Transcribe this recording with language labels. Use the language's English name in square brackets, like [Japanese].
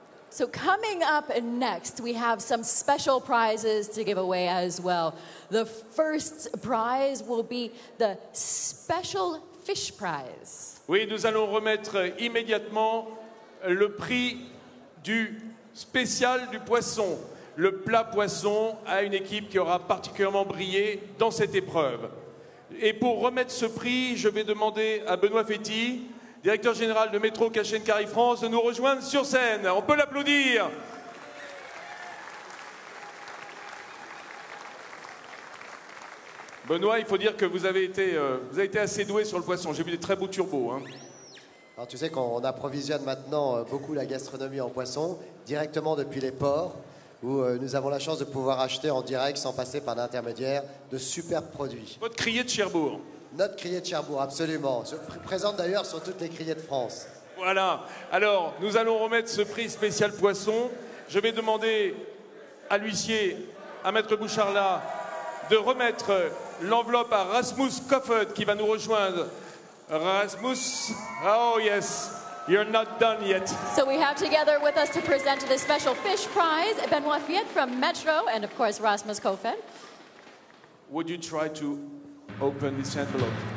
[English] So coming up next, we have some special prizes to give away as well. The first prize will be the Special Fish Prize. [French] Oui, nous allons remettre immédiatement le prix du spécial du poisson, le plat poisson à une équipe qui aura particulièrement brillé dans cette épreuve. Et pour remettre ce prix, je vais demander à Benoît Féty, directeur général de Métro Cash&Carry France, de nous rejoindre sur scène. On peut l'applaudir. Benoît, il faut dire que vous avez été assez doué sur le poisson. J'ai vu des très beaux turbos. Hein. Alors, tu sais qu'on approvisionne maintenant beaucoup la gastronomie en poisson, directement depuis les ports, où nous avons la chance de pouvoir acheter en direct, sans passer par l'intermédiaire, de superbes produits. Votre crier de Cherbourg. Notre crier de Cherbourg, absolument. Présente d'ailleurs sur toutes les criers de France. Voilà. Alors, nous allons remettre ce prix spécial poisson. Je vais demander à l'huissier, à Maître Boucharla, de remettre l'enveloppe à Rasmus Koffert qui va nous rejoindre. [English] Rasmus, oh yes, you're not done yet. So we have together with us to present the Special Fish Prize, Benoit Fiet from Metro, and of course Rasmus Kofen. Would you try to open this envelope?